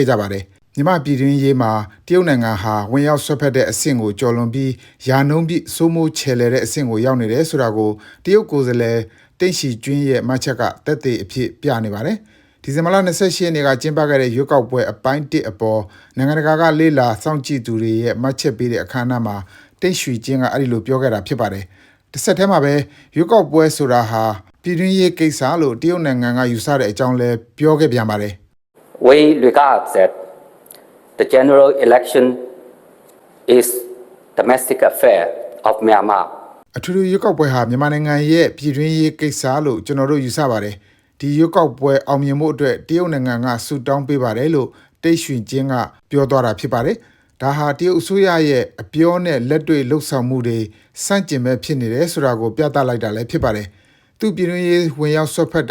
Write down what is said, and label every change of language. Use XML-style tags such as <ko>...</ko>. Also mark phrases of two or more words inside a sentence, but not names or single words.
<my>ကြပါတယ်မြန်မာပြည်တွင်းရေးမှာတရုတ်နိုင်ငံဟာဝင်ရောက်ဆွတ်ဖက်တဲ့အဆင့်ကိုကျော်လွန်ပြီးယာနှုံးပြီးစိုးမိုးချယ်လှယ်တဲ့အဆင့်ကိုရောက်နေတယ်ဆိုတာကိုတရုတ်ကိုယ်စားလှယ်တိန့်ရှီကျွင်းရဲ့မှတ်ချက်ကသက်သေအဖြစ်ပြနေပါတယ်ဒီဇင်ဘာလ28ရက်နေ့ကကျင်းပခဲ့တဲ့ရွေးကောက်ပွဲအပိုင်း1အပေါ်နိုင်ငံတကာကလေ့လာစောင့်ကြည့်သူတွေရဲ့မှတ်ချက်ပေးတဲ့အခမ်းအနားမှာတိတ်ရွှေချင်းကအဲ့ဒီလိုပြောခဲ့တာဖြစ်ပါတယ်။တစ်ဆက်တည်းမှာပဲရွေးကောက်ပွဲဆိုတာဟာပြည်တွင်းရေးကိစ္စလို့တရုတ်နိုင်ငံကယူဆတဲ့အကြောင်းလဲပြောခဲ့ပြန်ပါတယ်။</my> <en>We regard that the general election is domestic affair of Myanmar.</en> <my>အထူးရွေးကောက်ပွဲဟာမြန်မာနိုင်ငံရဲ့ပြည်တွင်းရေးကိစ္စလို့ကျွန်တော်တို့ယူဆပါတယ်။ဒီရွေးကောက်ပွဲအောင်မြင်မှုအတွက်တရုတ်နိုင်ငံကဆုတောင်းပေးပါတယ်လို့တိတ်ရွှင်ချင်းကပြောသွားတာဖြစ်ပါတယ်။ဒါဟာ တရုတ်အစိုးရရဲ့အပြောနဲ့လက်တွေ့လှုပ်ဆောင်မှုတွေစန့်ကျင်မဲ့ဖြစ်နေတယ်ဆိုတာကိုပြသလိုက်တာလည်းဖြစ်ပါတယ်။သူပြည်တွင်းရေးဝင်ရောက်ဆွတ်ဖက်တာ</my>